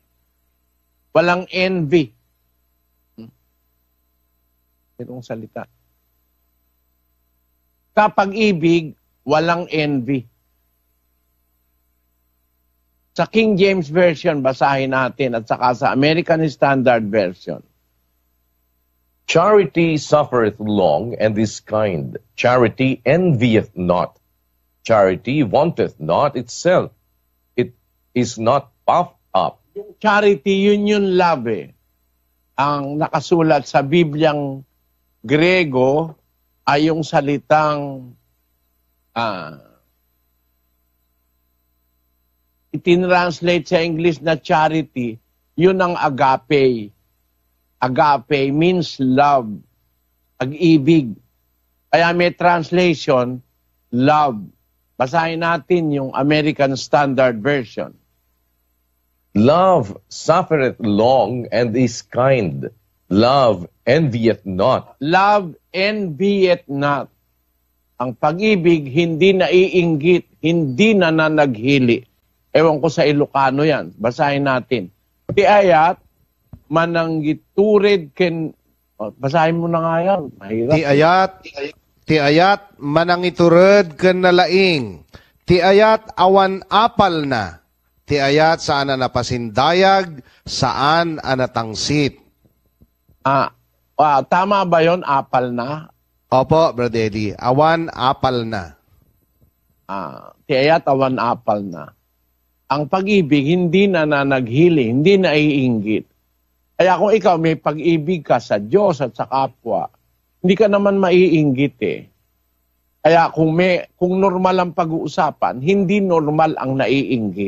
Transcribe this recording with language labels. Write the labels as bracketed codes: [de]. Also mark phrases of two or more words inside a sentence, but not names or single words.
[tl] Walang envy. Itong salita. Sa pag-ibig, walang envy. Sa King James Version, basahin natin, at saka sa American Standard Version. [en] Charity suffereth long and is kind. Charity envieth not. Charity vaunteth not itself. It is not puffed up. [tl] Yung charity, yun love eh. Ang nakasulat sa Bibliang Grego ay yung salitang itinranslate sa English na charity, yun ang agape. [en] Agape means love, pag-ibig. [tl] Kaya may translation, love. Basahin natin yung American Standard Version. [en] Love suffereth long and is kind. Love envieth not. Love envieth not. [tl] Ang pag-ibig hindi naiinggit, hindi nananaghili. Ewan ko sa Ilocano yan. Basahin natin. [ilo] Ti ayat, mananggiturid ken... [tl] basahin mo na nga yan. Mahirap. [ilo] Ti ayat, manangitured ken nalaing. Ti ayat, awan apal na. Ti ayat, saan na napasindayag, saan anatangsit. [tl] Tama ba yon [ilo] apal na? Opo, Brother Eddie. Awan apal na. Ti ayat, awan apal na. [tl] Ang pag-ibig hindi nananaghili, hindi naiinggit. Kaya kung ikaw may pag-ibig ka sa Diyos at sa kapwa, hindi ka naman maiinggit eh. Kaya kung normal ang pag-uusapan, hindi normal ang naiinggit.